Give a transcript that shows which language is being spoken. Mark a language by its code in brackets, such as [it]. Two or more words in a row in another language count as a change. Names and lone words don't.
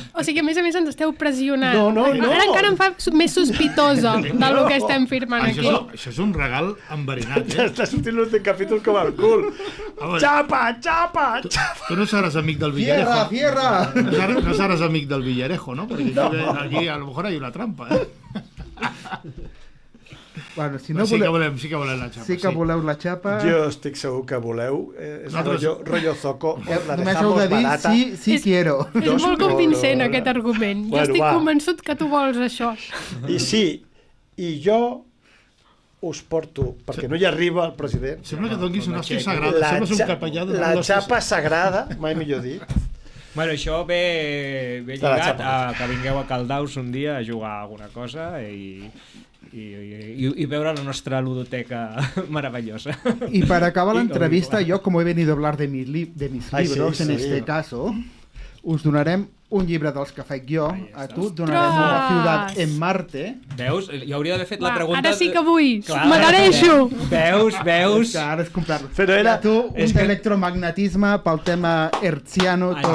[ca] O sigui, a més ens esteu pressionant. No, no, no. Ara encara em fa més sospitosa del que estem firmant aquí. Això és un regal enverinat, Està sortint l'últim capítol com el cul. Home, Xapa, xapa, xapa. tu no seràs amic del Fierra, Villarejo. fierra! No seràs amic del Villarejo, ¿no? [es] Porque aquí a lo mejor hay una trampa, ¿eh? [ca] Bueno, si no sí, que voleu, volem, sí que volem la xapa. sí que voleu la xapa... Jo estic segur que voleu. És rotllo zoco. La Només heu [es] dejamos [ca] de dir [es] barata. sí quiero. [ca] És molt convincent aquest argument. Jo Bueno, estic va. convençut que tu vols això. I sí, i jo us porto, perquè no hi arriba el president, Sembla que donguis una hòstia sagrada. la, Sembles un capellà de la xapa sagrada, mai millor dit. bueno, això ve la lligat xapa. a que vingueu a Caldaus un dia a jugar a alguna cosa i veure la nostra ludoteca meravellosa. [es] Y para acabar la Y- entrevista, y- yo como he venido a hablar de mis Ai, libros, sí, en sí. este caso, [ca] us donarem un llibre dels que faig jo, a tu et donarem Ostres! Una ciutat en Marte, Veus? Jo hauria d'haver fet la Va, pregunta... ara sí que vull. Clar. M'adhereixo. Veus? que ara és comprar-lo. Però era- I a tu un és que- d'electromagnetisme pel tema hertziano, Ah,